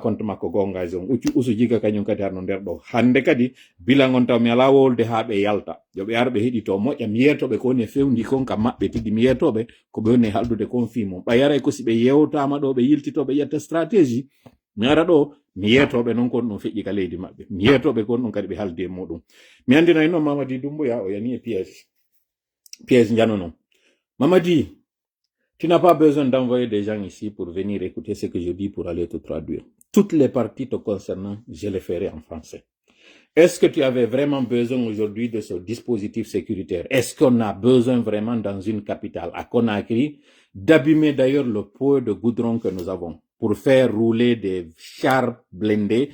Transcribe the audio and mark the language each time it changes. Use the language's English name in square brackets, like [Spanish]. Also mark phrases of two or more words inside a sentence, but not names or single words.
[Fula] compte makko gonga on usu jiga kañum kadi harno nder ɗo hande kadi bilan on taw mi ala wolde ha ɓe yalta yo ɓe ar ɓe heɗito moƴƴa mi yetoɓe ko woni fewndi kon ka maɓɓe tigi mi yetoɓe ko ɓe woni haldude kon fimum ɓayaray ko si ɓe yewtama ɗo ɓe yiltitoɓe ƴetta stratégie mi ara ɗo mi yetoɓe noon kon ɗum feƴƴi ka leydi maɓɓe mi yetoɓe kon ɗum kadi ɓe haldi e muɗum mi andinayi noon Mamadi Doumbouya o yani e piège janonon Mamadi. [French] Tu n'as pas besoin d'envoyer des gens ici pour venir écouter ce que je dis pour aller te traduire. Toutes les parties te concernant, je les ferai en français. Est-ce que tu avais vraiment besoin aujourd'hui de ce dispositif sécuritaire? Est-ce qu'on a besoin vraiment dans une capitale, à Conakry, d'abîmer d'ailleurs le pot de goudron que nous avons pour faire rouler des chars blindés?